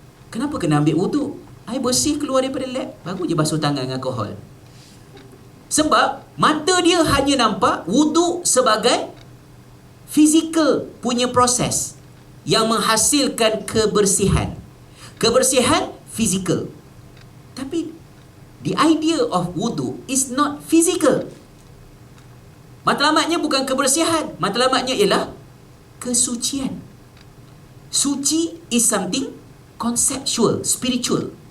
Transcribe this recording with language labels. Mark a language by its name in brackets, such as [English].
[Malay] Kenapa kena ambil wuduk? Air bersih keluar daripada lab, baru je basuh tangan dengan alkohol. Sebab Mata dia hanya nampak wuduk sebagai fizikal punya proses yang menghasilkan kebersihan. Kebersihan fizikal. [English] Tapi the idea of wudu is not physical. [Malay] Matlamatnya bukan kebersihan. Matlamatnya ialah kesucian. [English] Suci is something conceptual, spiritual.